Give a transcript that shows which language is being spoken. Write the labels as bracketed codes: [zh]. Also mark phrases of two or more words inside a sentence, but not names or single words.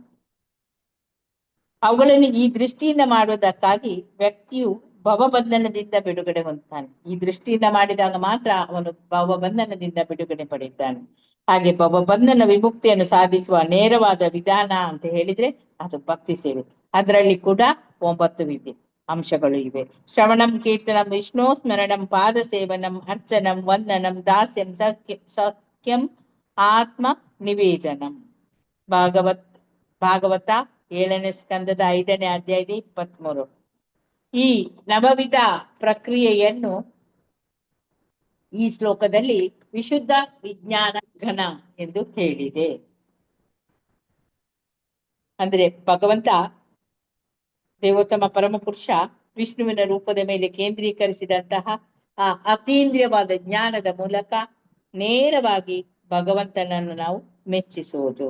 [kn] ಅವುಗಳನ್ನು ಈ ದೃಷ್ಟಿಯಿಂದ ಮಾಡುವುದಕ್ಕಾಗಿ ವ್ಯಕ್ತಿಯು ಭವಬಂಧನದಿಂದ ಬಿಡುಗಡೆ ಹೊಂದುತ್ತಾನೆ. ಈ ದೃಷ್ಟಿಯಿಂದ ಮಾಡಿದಾಗ ಮಾತ್ರ ಅವನು ಭವಬಂಧನದಿಂದ ಬಿಡುಗಡೆ ಪಡೆಯುತ್ತಾನೆ. ಹಾಗೆ ಭವಬಂಧನ ವಿಮುಕ್ತಿಯನ್ನು ಸಾಧಿಸುವ ನೇರವಾದ ವಿಧಾನ ಅಂತ ಹೇಳಿದ್ರೆ ಅದು ಭಕ್ತಿ ಸೇವೆ. ಅದರಲ್ಲಿ ಕೂಡ 9 ಅಂಶಗಳು ಇವೆ. [sa] ಶ್ರವಣಂ ಕೀರ್ತನಂ ವಿಷ್ಣು ಸ್ಮರಣಂ ಪಾದ ಸೇವನಂ ಅರ್ಚನಂ ವಂದನಂ ದಾಸ್ಯಂ ಸಖ್ಯಂ ಆತ್ಮ ನಿವೇದನಂ. [kn] ಭಾಗವತ 7ನೇ ಸ್ಕಂದದ 5ನೇ ಅಧ್ಯಾಯದ 23. ಈ ನವವಿಧ ಪ್ರಕ್ರಿಯೆಯನ್ನು ಈ ಶ್ಲೋಕದಲ್ಲಿ ವಿಶುದ್ಧ ವಿಜ್ಞಾನ ಘನ ಎಂದು ಹೇಳಿದೆ. ಅಂದ್ರೆ ಭಗವಂತ ದೇವೋತ್ತಮ ಪರಮಪುರುಷ ವಿಷ್ಣುವಿನ ರೂಪದ ಮೇಲೆ ಕೇಂದ್ರೀಕರಿಸಿದಂತಹ ಆ ಅತೀಂದ್ರಿಯವಾದ ಜ್ಞಾನದ ಮೂಲಕ ನೇರವಾಗಿ ಭಗವಂತನನ್ನು ನಾವು ಮೆಚ್ಚಿಸುವುದು.